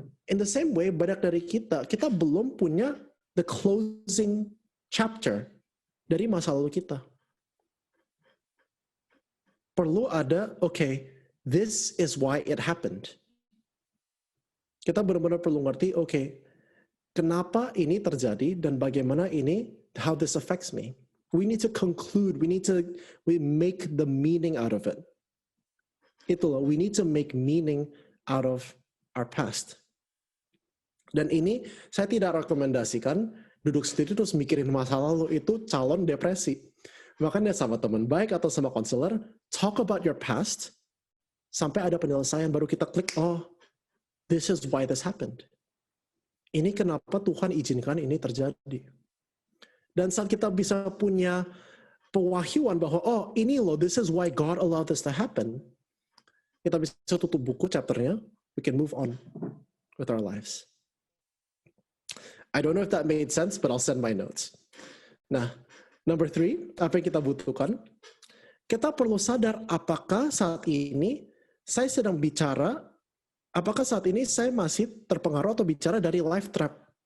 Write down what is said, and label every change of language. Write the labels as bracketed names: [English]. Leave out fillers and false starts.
[English] In the same way, [Indonesian] banyak dari kita belum punya [English] the closing chapter [Indonesian] dari masa lalu kita. Perlu ada, [English] okay, this is why it happened. [Indonesian] Kita benar-benar perlu ngerti, okay, kenapa ini terjadi dan bagaimana ini, [English] how this affects me. We need to conclude, we make the meaning out of it. [Indonesian] Itulah, [English] we need to make meaning out of our past. [Indonesian] Dan ini saya tidak rekomendasikan duduk sendiri terus mikirin masa lalu, itu calon depresi. Makanya sama teman baik atau sama konselor, [English] talk about your past, [Indonesian] sampai ada penyelesaian baru kita klik, oh, [English] this is why this happened. [Indonesian] Ini kenapa Tuhan izinkan ini terjadi. Dan saat kita bisa punya pewahyuan bahwa, oh ini loh, [English] this is why God allowed this to happen. [Indonesian] Kita bisa tutup buku chapternya, [English] we can move on with our lives. I don't know if that made sense, but I'll send my notes. [Indonesian] Nah, number 3, apa yang kita butuhkan? Kita perlu sadar apakah saat ini saya sedang bicara, apakah saat ini saya masih terpengaruh atau bicara dari life trap.